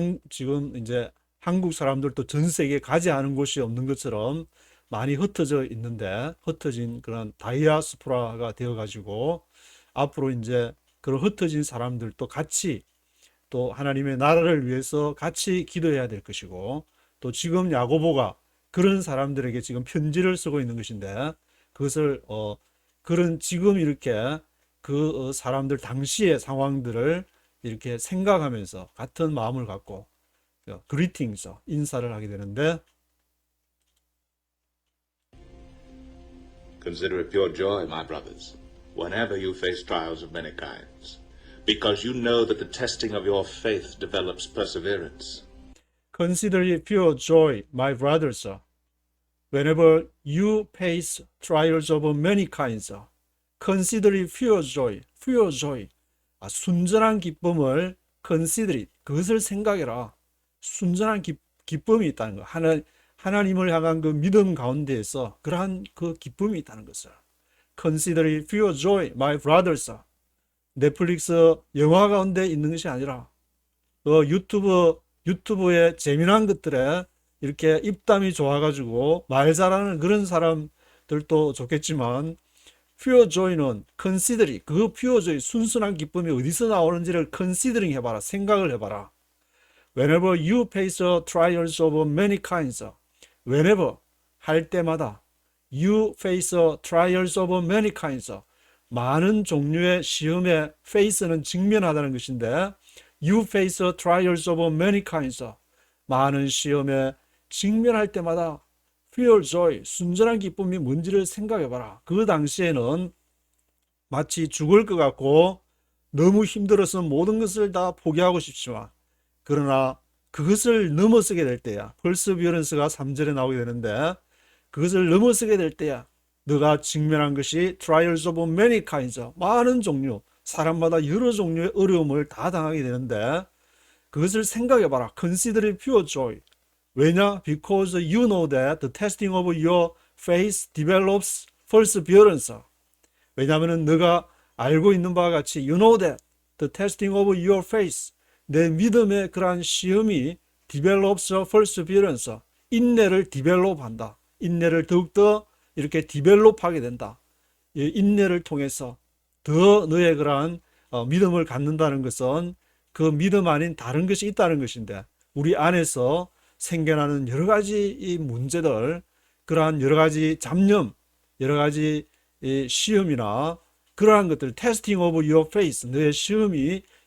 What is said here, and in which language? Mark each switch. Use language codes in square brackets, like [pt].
[ko] 지금 이제 한국 사람들도 전 세계에 가지 않은 곳이 없는 것처럼 많이 흩어져 있는데, 흩어진 그런 다이아스포라가 되어가지고 앞으로 이제 그런 흩어진 사람들도 같이 또 하나님의 나라를 위해서 같이 기도해야 될 것이고, 또 지금 야고보가 그런 사람들에게 지금 편지를 쓰고 있는 것인데, 그것을 그런 지금 이렇게 그 사람들 당시의 상황들을 이렇게 생각하면서 같은 마음을 갖고 greetings, 인사를 하게 되는데, [en] Consider it pure joy, my brothers, whenever you face trials of many kinds, because you know that the testing of your faith develops perseverance. Consider it pure joy, my brothers, whenever you face trials of many kinds. Consider it pure joy, pure joy. [ko] 순전한 기쁨을 [en] consider it, [ko] 그것을 생각해라. 순전한 기쁨이 있다는 거. 하나님을 향한 그 믿음 가운데에서 그러한 그 기쁨이 있다는 것을. [en] Consider it pure joy, my brothers. [ko] 넷플릭스 영화 가운데 있는 것이 아니라 유튜브의 재미난 것들에 이렇게 입담이 좋아가지고 말 잘하는 그런 사람들도 좋겠지만 pure joy는 consider이 그 pure joy 순수한 기쁨이 어디서 나오는지를 considering 해봐라. 생각을 해봐라. [en] Whenever you face trials of many kinds, whenever [ko] 할 때마다 [en] you face trials of many kinds, [ko] 많은 종류의 시험에 [en] face는 직면하다는 것인데 you face trials of many kinds, [ko] 많은 시험에 직면할 때마다 [en] pure joy, [ko] 순전한 기쁨이 뭔지를 생각해봐라. 그 당시에는 마치 죽을 것 같고 너무 힘들어서 모든 것을 다 포기하고 싶지만 그러나 그것을 넘어서게 될 때야. perseverance가 3절에 나오게 되는데 그것을 넘어서게 될 때야. 너가 직면한 것이 [en] trials of many kinds, [ko] 많은 종류, 사람마다 여러 종류의 어려움을 다 당하게 되는데 그것을 생각해봐라. [en] consider pure joy. [ko] 왜냐? [en] Because you know that the testing of your faith develops perseverance. [ko] 왜냐하면 너가 알고 있는 바와 같이 [en] you know that the testing of your faith, [ko] 내 믿음의 그러한 시험이 [en] develops perseverance, [ko] 인내를 develop한다. 인내를 더욱더 이렇게 develop하게 된다. 인내를 통해서 더 너의 그러한 믿음을 갖는다는 것은 그 믿음 아닌 다른 것이 있다는 것인데 우리 안에서 생겨나는 여러 가지 이 문제들, 그러한 여러 가지 잡념, 여러 가지 이 시험이나 그러한 것들, [en] testing of your faith, [ko] 너의 시험이